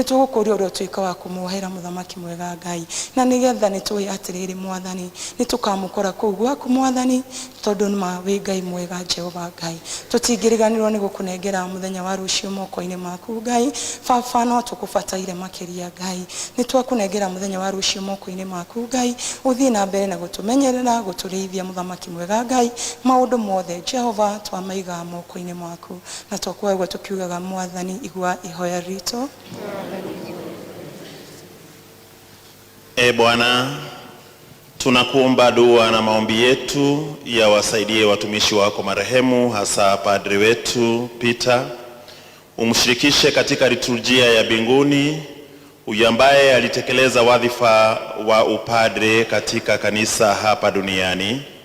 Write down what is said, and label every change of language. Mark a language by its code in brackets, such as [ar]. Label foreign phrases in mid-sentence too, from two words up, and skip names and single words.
[ki] tugukuria uria twika wa kumuohera muthamaki mwega Ngai na nigetha ni tuwi atiriri mwathani ni tukamukora kuu gwaku mwathani tondu ma wi Ngai mwega Jehova Ngai tutingiriganirwo ni gukunengera muthenya wa rucio moko-ini maku Ngai Baba no tukubataire makiria Ngai ni twakunengera muthenya wa rucio moko-ini maku Ngai uthie na mbere na gutumenyerera guturithia muthamaki mwega Ngai maundu mothe Jehova twamaiga moko-ini maku na twakwagwa tukiugaga mwathani igua ihoya rito. [sw] Bwana tunakuomba dua na maombi yetu ya wasaidie watumishi wako marehemu hasa padri wetu Peter umshirikishe katika liturujia ya mbinguni huyu ambaye alitekeleza wadhifa wa upadre katika kanisa hapa duniani